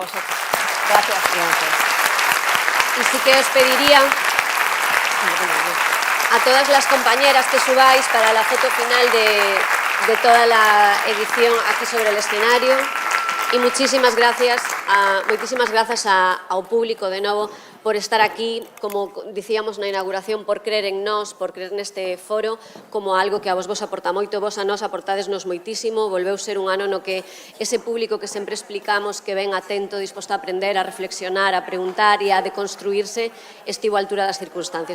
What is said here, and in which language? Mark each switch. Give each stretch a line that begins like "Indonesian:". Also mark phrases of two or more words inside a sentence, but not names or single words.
Spanish: A vosotras. Gracias. Y sí que os pediría a todas las compañeras que subáis para la foto final de toda la edición aquí sobre el escenario. Y muchísimas gracias
Galician: ao público de novo por estar aquí, como dicíamos na inauguración, por crer en nós, por crer neste foro, como algo que a vos aporta moito, vos a nós aportadesnos moitísimo, volveu ser un ano no que ese público que sempre explicamos que ven atento, disposto a aprender, a reflexionar, a preguntar e a deconstruirse, estivo á altura das circunstancias.